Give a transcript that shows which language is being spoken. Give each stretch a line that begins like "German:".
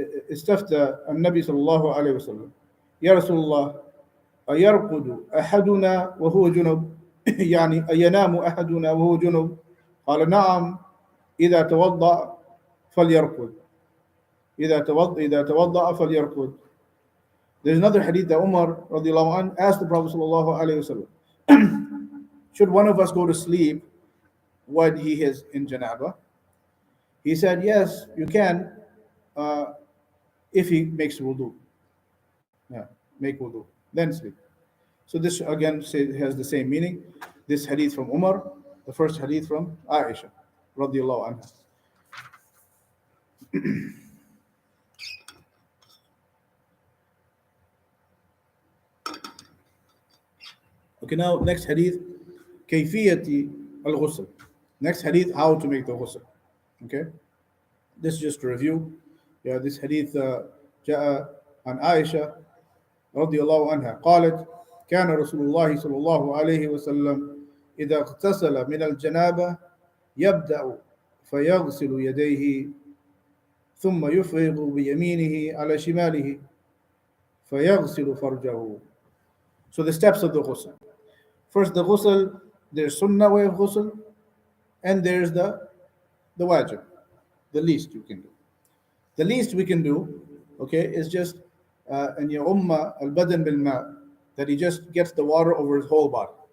Arabic: استفتى النبي صلى الله عليه وسلم يا رسول الله أيرقد أحدنا وهو جنب يعني أينام أحدنا وهو جنب؟ قال نعم، إذا توضأ فليرقد. إذا توضأ فليرقد.
English: There's another hadith that Umar radiallahu anh asked the Prophet sallallahu alayhi wasallam, should one of us go to sleep when he is in janaba? He said, yes, you can, uh, if he makes wudu. Yeah, make wudu, then sleep. So this again has the same meaning. This hadith from Umar, the first hadith from Aisha radiallahu anha. Okay, now next hadith,
Arabic: كيفية الغسل.
English: Next hadith, how to make the ghusl. Okay, this is just a review. Yeah, this hadith
Arabic: جاء عن عائشة رضي الله عنها قالت كان رسول الله صلى الله عليه وسلم إذا اغتسل من الجنابة يبدأ فيغسل يديه ثم يفرغ بيمينه على شماله فيغسل فرجه.
English: So the steps of the ghusl. First the ghusl, there's sunnah way of ghusl, and there's the wajib, the least you can do. The least we can do, okay, is just
Arabic: and umma al-badan bil ma,
English: that he just gets the water over his whole body.